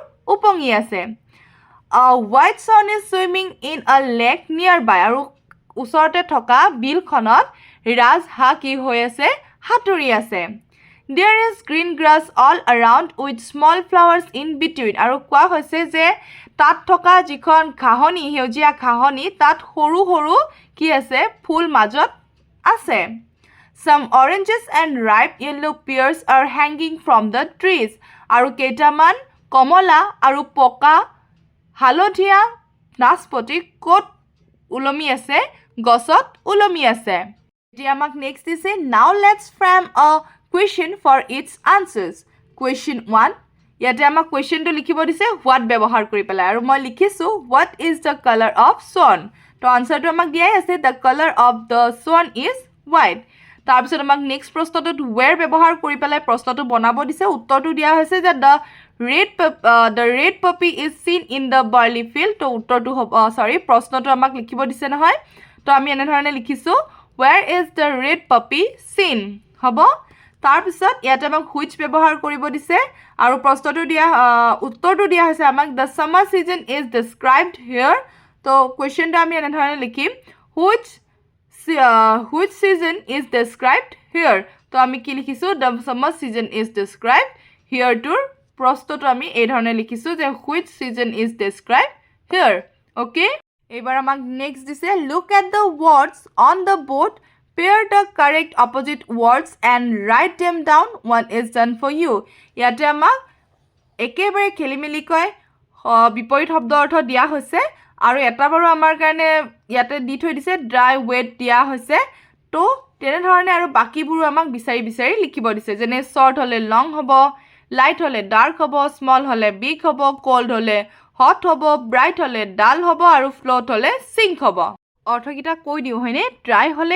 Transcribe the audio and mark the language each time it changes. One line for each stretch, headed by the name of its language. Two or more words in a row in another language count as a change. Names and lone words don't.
Assamese: উপঙি আছে
English: A white swan is swimming in a lake nearby
Assamese: আৰু ওচৰতে থকা বিলখনত ৰাজহাঁহ কি হৈ আছে হাতুৰি আছে
English: There is green grass all around with small flowers in between
Assamese: আৰু কোৱা হৈছে যে তাত থকা যিখন ঘাঁহনি হেউজিয়া ঘাঁহনি তাত সৰু সৰু কি আছে ফুল মাজত আছে
English: Some oranges and ripe yellow pears are hanging from the trees
Assamese: আৰু কেইটামান কমলা আৰু পকা হালধীয়া নাচপতি কোট উলমি আছে গছত উলমি আছে এতিয়া আমাক নেক্সট দিছে
English: Now let's frame a question for its answers Question 1
Assamese: ইয়াতে আমাক কোৱেশ্চনটো লিখিব দিছে what ব্যৱহাৰ কৰি পেলাই আৰু মই লিখিছো
English: what is the color of swan
Assamese: তো আনসাৰটো আমাক দিয়াই আছে
English: the color of the swan is white
Assamese: তাৰপিছত আমাক নেক্সট প্ৰশ্নটোত where ব্যৱহাৰ কৰি পেলাই প্ৰশ্নটো বনাব দিছে উত্তৰটো দিয়া হৈছে যে
English: the red puppy is seen in the barley field
Assamese: তো উত্তৰটো প্ৰশ্নটো আমাক লিখিব দিছে নহয় তো আমি এনে ধৰণে লিখিছো
English: where is the red puppy seen
Assamese: হ'ব তাৰপিছত ইয়াতে আমাক which ব্যৱহাৰ কৰিব দিছে আৰু প্ৰশ্নটো দিয়া উত্তৰটো দিয়া হৈছে আমাক
English: the summer season is described here
Assamese: তো কোৱেশ্চনটো আমি এনে ধৰণে লিখিম
English: which season is described here
Assamese: তো আমি কি লিখিছো
English: the summer season is described here tour
Assamese: প্ৰশ্নটো আমি এই ধৰণে লিখিছো যে
English: which season is described here okay
Assamese: এবাৰ আমাক নেক্সট দিছে
English: look at the words on the board pair the correct opposite words and write them down one is done for you
Assamese: ইয়াতে আমাক একেবাৰে খেলিমেলি কয় বিপৰীত শব্দ অৰ্থ দিয়া হৈছে আৰু এটা বাৰু আমাৰ কাৰণে ইয়াতে দি থৈ দিছে
English: dry wet
Assamese: দিয়া হৈছে তো তেনে ধৰণে আৰু বাকিবোৰ আমাক বিচাৰি বিচাৰি লিখিব দিছে যেনে শৰ্ট হলে লং হ'ব লাইট হলে ডাৰ্ক হ'ব স্মল হলে বিগ হ'ব কোল্ড হলে হট হ'ব ব্ৰাইট হলে ডাল হ'ব আৰু ফ্লোট হলে সিঙ্ক হ'ব অৰ্থকিটা কৈ দিও হয়নে ড্ৰাই হলে